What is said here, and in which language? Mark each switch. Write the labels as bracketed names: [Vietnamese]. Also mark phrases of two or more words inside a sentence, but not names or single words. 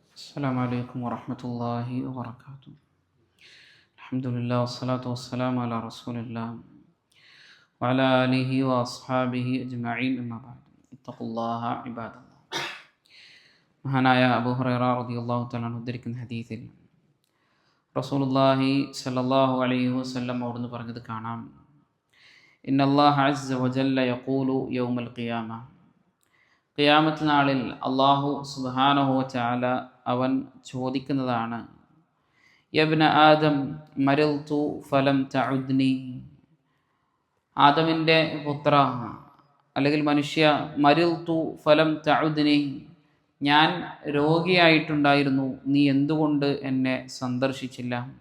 [Arabic] السلام عليكم ورحمة الله وبركاته. الحمد لله والصلاة والسلام على رسول الله وعلى آله وأصحابه أجمعين أما بعد اتقوا الله عباد الله. [Malayalam] മഹാനായ അബൂ ഹുറൈറ [Arabic] رضي الله تعالى [Malayalam] ഉദ്ധരിക്കുന്ന ഹദീസിൽ [Arabic] رسول الله صلى الله عليه وسلم [Malayalam] അവിടുന്ന് പറഞ്ഞത് കാണാം. [Arabic] إن الله عز وجل يقول يوم القيامة, [Malayalam] ഖിയാമത്ത് നാളിൽ [Arabic] الله سبحانه و تعالى [Malayalam] അവൻ ചോദിക്കുന്നതാണ്, [Arabic] يا ابن آدم مرضت فلم تعدني, [Malayalam] ആദമിൻ്റെ പുത്ര അല്ലെങ്കിൽ മനുഷ്യ, [Arabic] مرضت فلم تعدني, [Malayalam] ഞാൻ രോഗിയായിട്ടുണ്ടായിരുന്നു, നീ എന്തുകൊണ്ട് എന്നെ സന്ദർശിച്ചില്ല?